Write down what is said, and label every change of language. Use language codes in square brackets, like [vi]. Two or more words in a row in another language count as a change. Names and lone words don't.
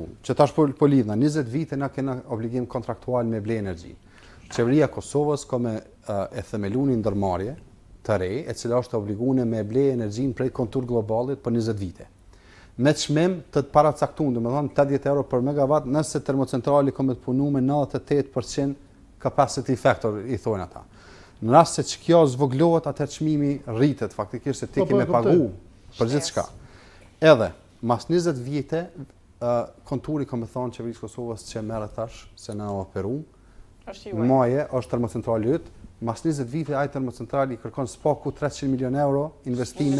[sq] Që tash po lidhna 20 vite na kena obligim kontraktual me ble energji. Qeveria e Kosovës ka me e themeluni ndërmarrje të re, e cila është obliguar me ble energjinë prej kontur globalit për 20 vite. Me çmim të paracaktuar, domethënë 80 euro për megawatt, nëse termocentrali ka të punu me 98% [en] capacity factor, [sq] i thonë ata. Në rast se që kjo zvoglohet, atëherë çmimi rritet, faktikisht se ti ke me pagu për gjithçka. Edhe, mas 20 vite, konturi ka me thonë qeverisë Kosovës që merret tash, se na operu, maje është termocentrali yt, mas 20 vite ai termocentrali kërkon spaku 300 milion euro investime.